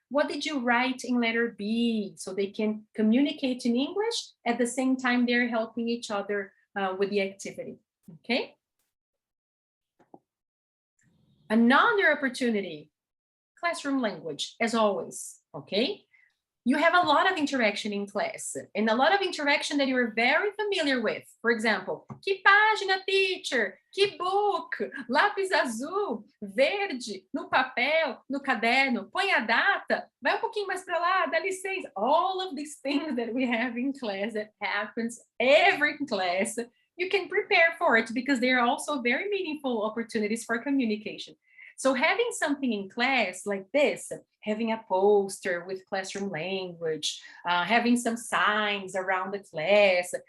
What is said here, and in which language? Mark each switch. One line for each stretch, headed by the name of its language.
English: What did you write in letter B? So they can communicate in English at the same time they're helping each other with the activity, okay? Another opportunity, classroom language, as always, okay? You have a lot of interaction in class and a lot of interaction that you're very familiar with. For example,
Portuguese: que página, teacher? Que book? Lápis azul, verde, no papel, no caderno, põe a data, vai pouquinho mais para lá, dá licença.
English: All of these things that we have in class that happens every class, you can prepare for it because they are also very meaningful opportunities for communication. So having something in class like this, having a poster with classroom language, having some signs around the class.